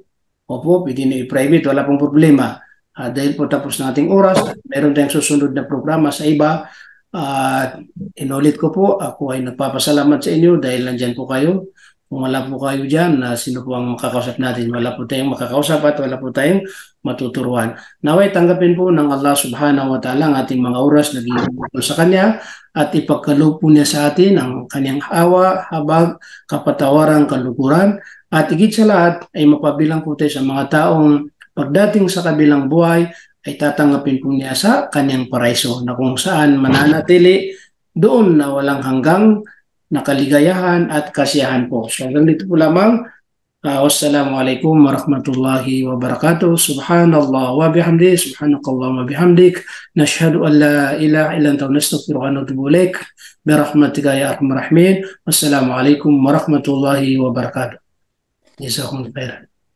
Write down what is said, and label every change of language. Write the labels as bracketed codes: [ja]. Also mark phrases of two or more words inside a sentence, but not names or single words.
[tl] Opo, pwede na i-private, wala pong problema. Dahil po tapos na ating oras, meron tayong susunod na programa sa iba. Inulit ko po, ako ay nagpapasalamat sa inyo dahil nandyan po kayo. Kung wala po kayo dyan, sino po ang makakausap natin? Wala po tayong makakausap at wala po tayong matuturuan. Naway tanggapin po ng [ar] الله سبحانه وتعالى [tl] ang ating mga oras na ginugol sa Kanya at ipagkaloob po niya sa atin ang Kanyang awa, habag, kapatawaran, kaluguran at higit sa lahat ay mapabilang po tayo sa mga taong pagdating sa kabilang buhay ay tatanggapin po niya sa Kanyang paraiso na kung saan mananatili doon na walang hanggang na kaligayahan at kasiyahan po. So hanggang dito po lamang. [ar] والسلام عليكم ورحمة الله وبركاته. سبحان الله وبحمد سبحانك الله وبحمدك. نشهد أن لا إله إلا أنت نستغفرك ونتوب إليك. برحمتك يا أرحم الراحمين والسلام عليكم ورحمة الله وبركاته. جزاكم الله خيرا.